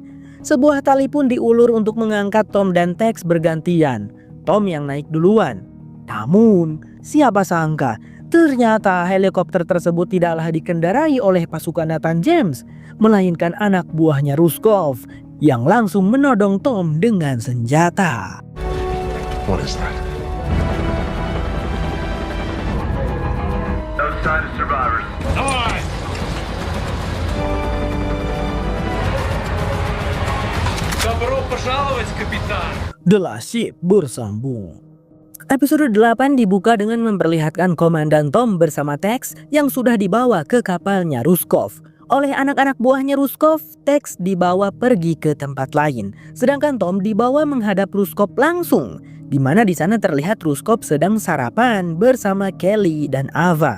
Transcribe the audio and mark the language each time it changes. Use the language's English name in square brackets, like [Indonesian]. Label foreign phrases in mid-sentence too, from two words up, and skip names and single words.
[Indonesian] Sebuah tali pun diulur untuk mengangkat Tom dan Tex bergantian. Tom yang naik duluan. Namun, siapa sangka, ternyata helikopter tersebut tidaklah dikendarai oleh pasukan Nathan James, melainkan anak buahnya Ruskov yang langsung menodong Tom dengan senjata. [English] What is that? No sign of survivors. [Russian] Добро пожаловать, капитан! [Indonesian] The Last Ship bersambung. Episode 8 dibuka dengan memperlihatkan Komandan Tom bersama Tex yang sudah dibawa ke kapalnya Ruskov. Oleh anak-anak buahnya Ruskov, Tex dibawa pergi ke tempat lain. Sedangkan Tom dibawa menghadap Ruskov langsung, di mana di sana terlihat Ruskov sedang sarapan bersama Kelly dan Ava.